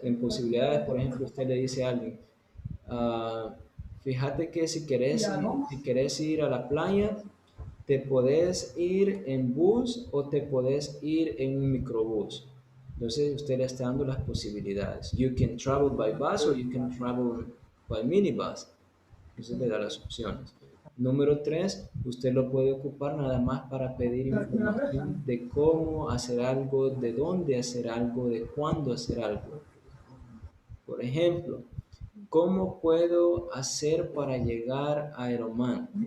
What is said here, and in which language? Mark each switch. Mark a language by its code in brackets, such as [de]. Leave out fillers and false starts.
[es] En posibilidades, por ejemplo, usted le dice a alguien, fíjate que si querés ir a la playa, te podés ir en bus o te podés ir en un microbús. Entonces usted le está dando las posibilidades. [en] You can travel by bus or you can travel by minibus. [es] Entonces le da las opciones. Número 3, usted lo puede ocupar nada más para pedir información de cómo hacer algo, de dónde hacer algo, de cuándo hacer algo. Por ejemplo, ¿cómo puedo hacer para llegar a Aeroman?